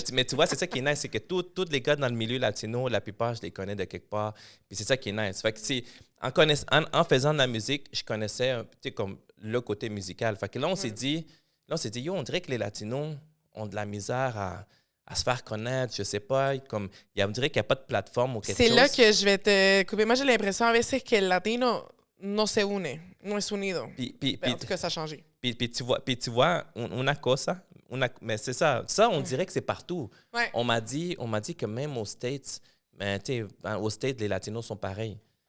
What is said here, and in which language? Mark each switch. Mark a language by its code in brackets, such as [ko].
[fr] Mais tu vois, c'est ça qui est nice, c'est que tous les gars dans le milieu latino, la plupart, je les connais de quelque part. Puis c'est ça qui est nice. Fait que en faisant de la musique, je connaissais comme le côté musical. Fait que là, on s'est dit, yo, on dirait que les latinos ont de la misère à se faire connaître, je sais pas, comme on dirait qu'il n'y a pas de plateforme ou quelque chose. C'est là que je vais te couper. Moi, j'ai l'impression [es] a veces que el latino no se une, no es unido. [fr] Puis, En tout cas, ça a changé. puis tu vois, [es] una cosa, [fr] mais c'est ça. Ça, on dirait que c'est partout. Ouais. On m'a dit que même aux States, aux States, les Latinos sont pareils.